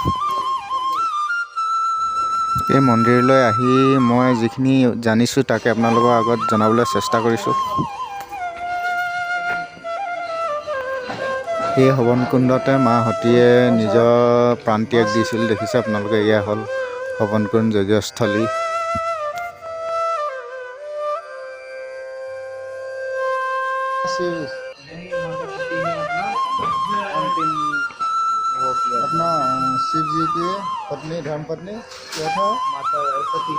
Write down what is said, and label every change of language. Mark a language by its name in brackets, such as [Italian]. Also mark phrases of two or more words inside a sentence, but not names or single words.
[Assamese] এই মন্দিৰলৈ আহি মই যিখিনি জানিছোঁ তাকে আপোনালোকৰ আগত জনাবলৈ চেষ্টা কৰিছোঁ। এই হৱন কুণ্ডতে মা সতীয়ে নিজৰ প্ৰাণত্যাগ দিছিল, দেখিছে আপোনালোকে। এয়া হ'ল হৱন কুণ্ড যজ্ঞস্থলী। [Hindi] अपना शिव जी की पत्नी धर्मपत्नी क्या था? माता सती।